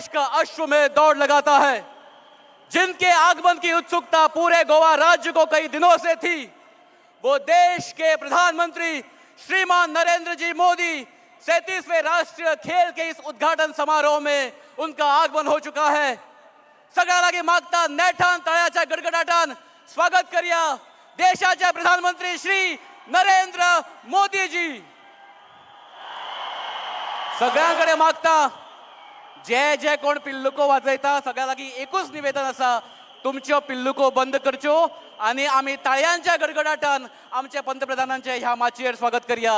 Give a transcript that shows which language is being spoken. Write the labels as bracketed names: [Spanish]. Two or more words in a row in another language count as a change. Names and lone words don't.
[Hindi] का अश्व में दौड़ लगाता है, जिनके आगमन की उत्सुकता पूरे गोवा राज्य को कई दिनों से थी, वो देश के प्रधानमंत्री श्रीमान नरेंद्र जी मोदी 37वें राष्ट्रीय खेल के इस उद्घाटन समारोह में उनका आगमन हो चुका है। [Konkani] सगळ्या लागी मागता नेठान तळ्याच्या गडगडाटान स्वागत करूया देशाचे प्रधानमंत्री श्री नरेंद्र मोदी जी। सगळ्यांकडे मागता जे जे कोण पिल्लुको वाजयता सगळ्या लागी एकूच निवेदन आसा, तुमच्यो पिल्लुको बंद करच्यो आणि आम्ही ताळयांच्या गडगडाटान आमच्या पंतप्रधानांचे ह्या माचयेर स्वागत करूया।